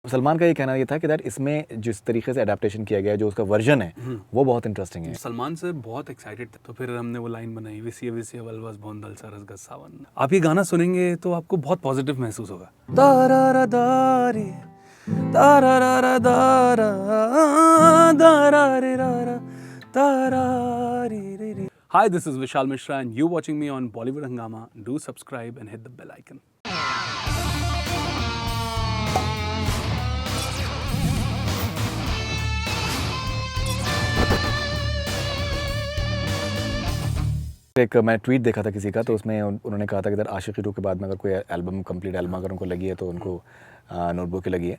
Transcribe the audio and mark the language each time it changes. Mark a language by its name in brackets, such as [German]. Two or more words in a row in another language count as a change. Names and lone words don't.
[Hindi] सलमान का ये कहना ये था कि दैट इसमें जिस तरीके से अडेप्टेशन किया गया है, जो उसका वर्जन है वो बहुत इंटरेस्टिंग है। सलमान सर बहुत एक्साइटेड थे, तो फिर हमने वो लाइन बनाई, विसिया वलवस भोंदल सरस गस सावन। आप ये गाना सुनेंगे तो आपको बहुत पॉजिटिव महसूस होगा। तारारा दारी तारारा दारा दारारे रारा तारारी रे रे। [English] Hi, this is Vishal Mishra and you're watching me on Bollywood Hungama. Do subscribe and hit the bell icon. [Hindi] एक मैं ट्वीट देखा था किसी का, तो उसमें उन्होंने कहा था कि आशिकी 2 के बाद में अगर कोई एल्बम [English] complete album [Hindi] अगर उनको लगी है तो उनको नोटबुक की लगी है।